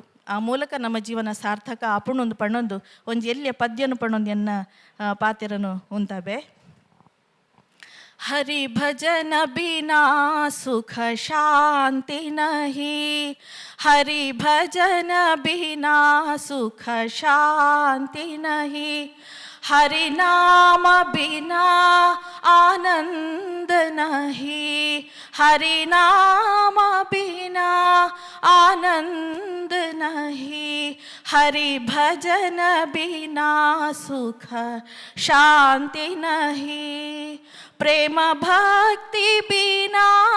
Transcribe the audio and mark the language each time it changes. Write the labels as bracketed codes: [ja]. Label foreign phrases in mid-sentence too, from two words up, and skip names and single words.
[kn] ಆ ಮೂಲಕ ನಮ್ಮ ಜೀವನ ಸಾರ್ಥಕ [tcy] ಆಪುಣೊಂದು ಪಣ್ಣೊಂದು ಒಂಜಿ ಎಲ್ಲಿಯ ಪದ್ಯನು ಪಣ್ಣೊಂದು ಎನ್ನ ಪಾತೆರನು ಉಂತಾಬೆ. [hi] हरि भजन बिना सुख शांति नहीं, हरि भजन बिना सुख शांति नहीं, हरि नाम बिना आनंद नहीं, हरि नाम बिना आनंद नहीं, हरि भजन बिना सुख शांति नहीं, प्रेम भक्ति बिना